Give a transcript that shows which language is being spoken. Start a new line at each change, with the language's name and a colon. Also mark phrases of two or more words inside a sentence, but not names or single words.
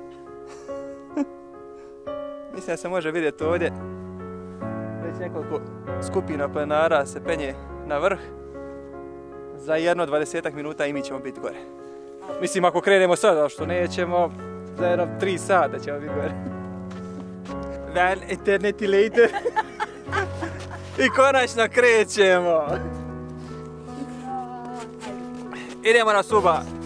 Croatian: Mislim da se može vidjeti ovdje. Već nekoliko skupina planara se penje na vrh. Za jedno 20 minuta i mi ćemo biti gore. Mislim, ako krenemo sad, ali što nećemo, za jedno 3 sata ćemo biti gore.
English: One eternity later.
Croatian: I konačno krećemo. Idemo na Subaru.